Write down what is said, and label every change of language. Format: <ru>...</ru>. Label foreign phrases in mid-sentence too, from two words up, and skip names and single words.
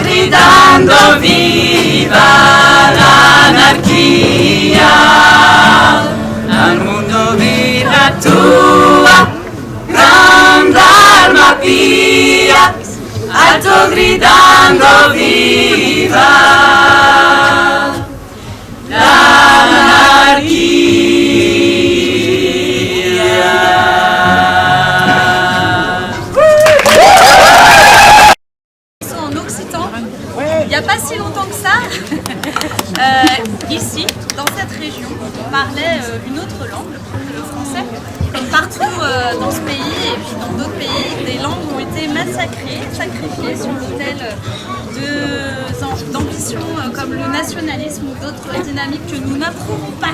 <it>gridando viva l'anarchia, al mondo di la tua grande arma pia, alto gridando viva l'anarchia.</it> <fr>En occitan, il n'y a pas si longtemps que ça, ici, dans cette région, on parlait une autre langue, le français. Comme partout dans ce pays et puis dans d'autres pays, des langues ont été massacrées, sacrifiées sur l'autel d'ambitions comme le nationalisme ou d'autres dynamiques que nous n'approuvons pas.</fr>